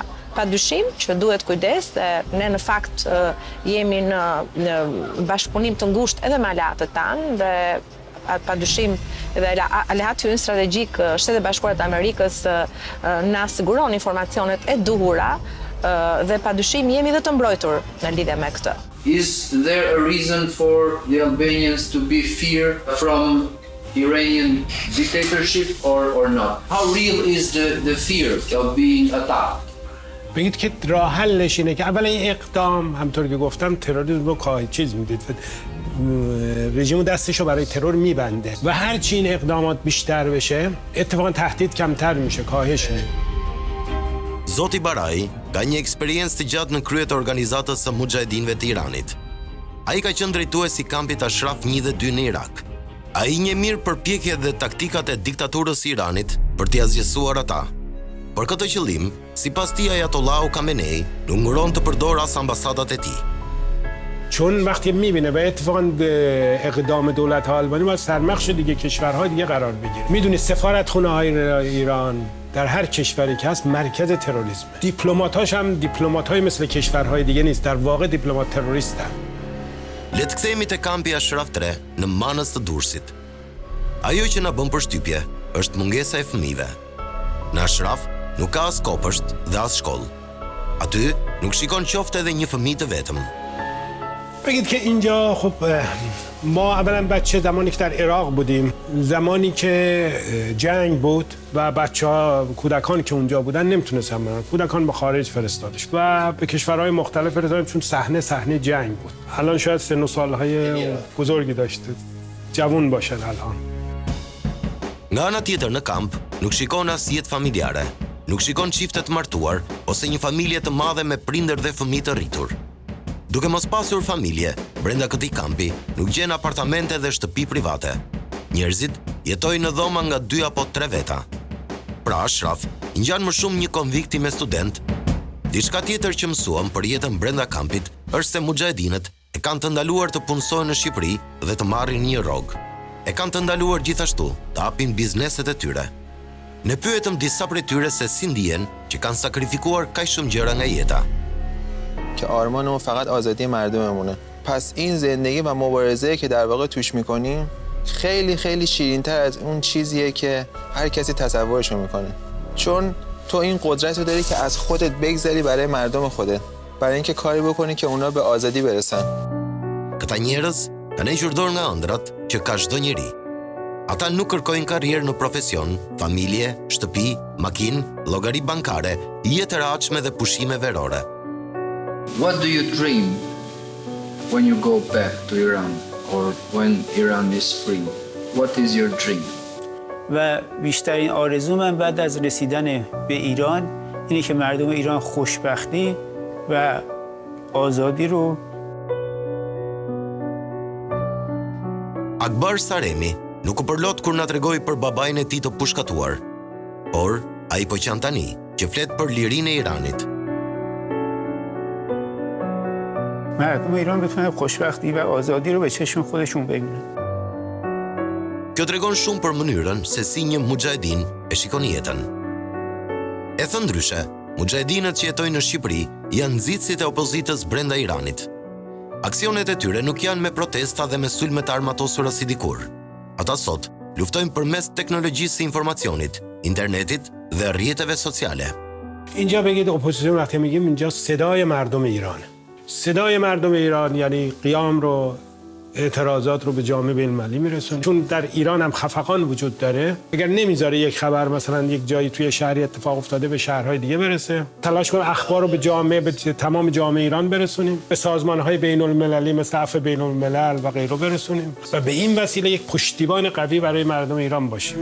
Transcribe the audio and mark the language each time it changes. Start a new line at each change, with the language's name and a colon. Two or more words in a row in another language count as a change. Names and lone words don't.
Albanian: Padyshim që duhet kujdes dhe ne në fakt jemi në bashkëpunim të ngushtë edhe me aleatët tanë dhe padyshim edhe aleati ynë strategjik Shtetet Bashkuara të Amerikës na siguron informacionet e duhura dhe padyshim jemi dhe të mbrojtur në lidhje me këtë.
English: Is there a reason for the Albanians to be fear from Iranian dictatorship or not? How real is the fear of being attacked?
Persian: بگید که راه حلش اینه که اولا این اقدام همطور که گفتم تروریسم رو چیز میدید رژیم دستشو برای ترور میبنده و هرچی این اقدامات بیشتر بشه اتفاقا تهدید کمتر میشه کاهش میشه.
Albanian: Zoti Baraj ka një eksperiencë të gjatë në krye të organizatës së muxhahedinëve të Iranit. Ai ka qenë drejtues i kampit Ashraf 1 dhe 2 në Irak. Ai njeh mirë përpjekjet dhe taktikat e diktaturës së Iranit për t'i azgjësuar ata. Për këtë qëllim, sipas tij Ajatollahut Khamenei nuk nguron të përdor as ambasadat e tij.
Persian: چون وقتی میبینه و اتفاقا اقدام دولت آلبانی باید سرمخش دیگه کشورهای دیگه قرار بگیره. میدونی سفارتخونه های ایران در هر کشوری که هست مرکز تروریسم. دیپلماتاش هم دیپلمات‌های مثل کشورهای دیگه نیست، در واقع دیپلمات تروریستن.
Albanian: Le të kthehemi te kampi Ashraf 3 në Manëz të Durrësit. Ajo që na bën përshtypje është mungesa e fëmijëve. Në Ashraf nuk ka as kopësht dhe as shkollë. Aty nuk shikon qoftë edhe një fëmijë të vetëm.
Persian: بگید که اینجا خب ما اولا بچه زمانی که در عراق بودیم زمانی که جنگ بود و بچه‌ها کودکان که اونجا بودن نمیتونستن برن کودکان به خارج فرستادش و به کشورهای مختلف فرستادن چون صحنه جنگ بود الان شاید سن و سالهای بزرگی داشته جوان باشن الان.
Albanian: Nga ana tjetër në kamp nuk shikon as jetë familjare, nuk shikon çifte të martuar ose një familje të madhe me prindër dhe fëmijë të rritur. Duke mos pasur familje, brenda këtij kampi nuk gjen apartamente dhe shtëpi private. Njerëzit jetojnë në dhoma nga 2 apo 3 veta. Pra Ashraf i ngjan më shumë një konvikti me student. Diçka tjetër që mësuam për jetën brenda kampit është se muxhahedinët e kanë të ndaluar të punësojnë në Shqipëri dhe të marrin një rrogë. E kanë të ndaluar gjithashtu të hapin bizneset e tyre. Ne pyetëm disa prej tyre se si ndihen që kanë sakrifikuar kaq shumë gjëra nga jeta.
Persian: که آرمانمون فقط آزادی مردممونه. پس این زندگی و مبارزه که در واقع توش میکنیم خیلی خیلی شیرین‌تر از اون چیزیه که هر کسی تصورشو میکنه. چون تو این قدرت رو داری که از خودت بگذری برای مردم خودت. برای اینکه کاری بکنی که اونا به آزادی برسن.
Albanian: Këta njerëz kanë hequr dorë nga ëndrat që ka çdo njeri. Ata nuk kërkojnë karrierë në profesion, familje, shtëpi, makinë, llogari bankare, jetë e rehatshme dhe pushime verore.
English: What do you dream when you go back to Iran or when Iran is free? What is your dream?
Persian: و بیشترین آرزو من بعد از رسیدن به ایران اینه که مردم ایران خوشبختی و آزادی رو
Albanian: Akbar Saremi nuk u përlot kur na tregoi për babain e tij të pushkatuar, por ai po qan tani që flet për lirinë e Iranit.
Persian: مردم ایران بتونن خوشبختی و آزادی رو به چشم خودشون ببینن.
Albanian: Kjo tregon shumë për mënyrën se si një muxhahedin e shikon jetën. E thënë ndryshe, muxhahedinët që jetojnë në Shqipëri janë nxitësit e opozitës brenda Iranit. Aksionet e tyre nuk janë me protesta dhe me sulme të armatosura si dikur. Ata sot luftojnë përmes teknologjisë së informacionit, internetit dhe rrjeteve sociale.
Persian: اینجا بگید اپوزیسیون وقتی میگیم اینجا صدای مردم ایرانه. صدای مردم ایران یعنی قیام رو اعتراضات رو به جامعه بین‌المللی میرسونه چون در ایران هم خفقان وجود داره اگر نمیذاره یک خبر مثلا یک جایی توی شهری اتفاق افتاده به شهرهای دیگه برسه تلاش کنیم اخبار رو به تمام جامعه ایران برسونیم به سازمان‌های بین‌المللی مثل عفو بین‌الملل و غیره برسونیم و به این وسیله یک پشتیبان قوی برای مردم ایران باشیم.